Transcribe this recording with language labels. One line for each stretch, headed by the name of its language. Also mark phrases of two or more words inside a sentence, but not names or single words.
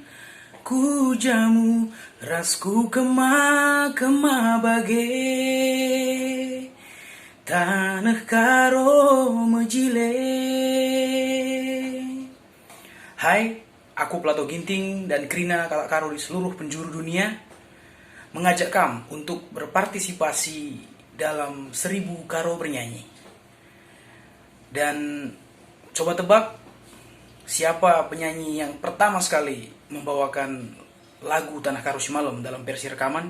Batak Karo: Ku jamu rasku kema-kema bagai tanah karo mejile.
Indonesian: Hai, aku Plato Ginting dan
Batak Karo: Krina Kalak Karo
Indonesian: di seluruh penjuru dunia mengajak kamu untuk berpartisipasi dalam 1000 karo bernyanyi. Dan coba tebak siapa penyanyi yang pertama sekali membawakan lagu Tanah Karo Simalom dalam versi rekaman.